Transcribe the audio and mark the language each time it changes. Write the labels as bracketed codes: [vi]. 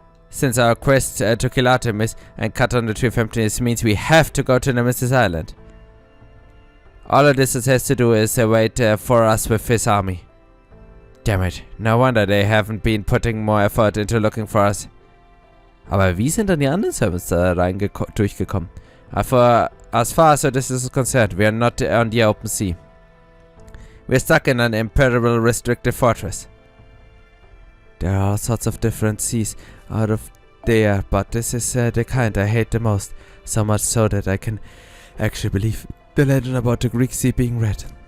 [en] Since our quest to kill Artemis and cut on the Tree of Emptiness means we have to go to Nemesis Island. All Odysseus has to do is wait for us with his army. Damn it, no wonder they haven't been putting more effort into looking for us. [de] Aber wie sind dann die anderen Servants da durchgekommen? [en] As far as Odysseus is concerned, we are not on the open sea. We're stuck in an impenetrable restricted fortress. There are all sorts of different seas out of there, but this is the kind I hate the most. So much so that I can actually believe the legend about the Greek sea being red.